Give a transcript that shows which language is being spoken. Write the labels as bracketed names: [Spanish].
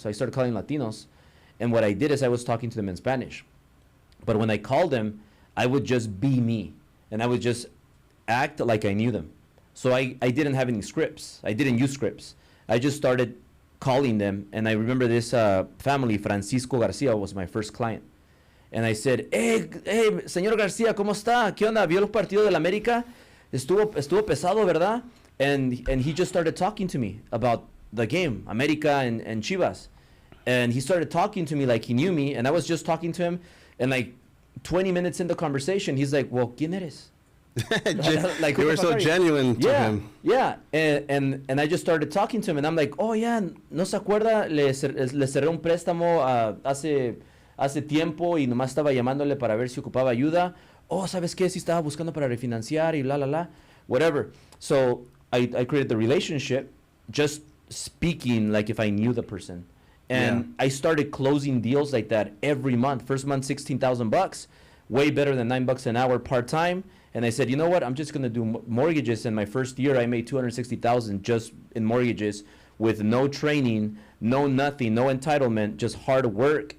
[English] So I started calling Latinos. And what I did is I was talking to them in Spanish. But when I called them, I would just be me. And I would just act like I knew them. So I didn't have any scripts. I didn't use scripts. I just started calling them. And I remember this family, Francisco Garcia, was my first client. And I said, hey, [Spanish] señor García, ¿cómo está? ¿Qué onda? ¿Vio los partidos del América? Estuvo pesado, ¿verdad? [English] And he just started talking to me about the game, America and Chivas. And he started talking to me like he knew me, and I was just talking to him, and like 20 minutes into conversation, he's like, well, [Spanish] ¿quién eres? [English] Like, you were so genuine to him. Yeah, and I just started talking to him, and I'm like, oh yeah, [Spanish] ¿no se acuerda? Le cerré un préstamo hace tiempo y nomás estaba llamándole para ver si ocupaba ayuda. Oh, ¿sabes qué? Si estaba buscando para refinanciar y la, whatever. [English] So I created the relationship just speaking like if I knew the person. And I started closing deals like that every month. First month, $16,000, way better than $9 an hour part-time. And I said, you know what? I'm just going to do mortgages. In my first year, I made $260,000 just in mortgages with no training, no nothing, no entitlement, just hard work.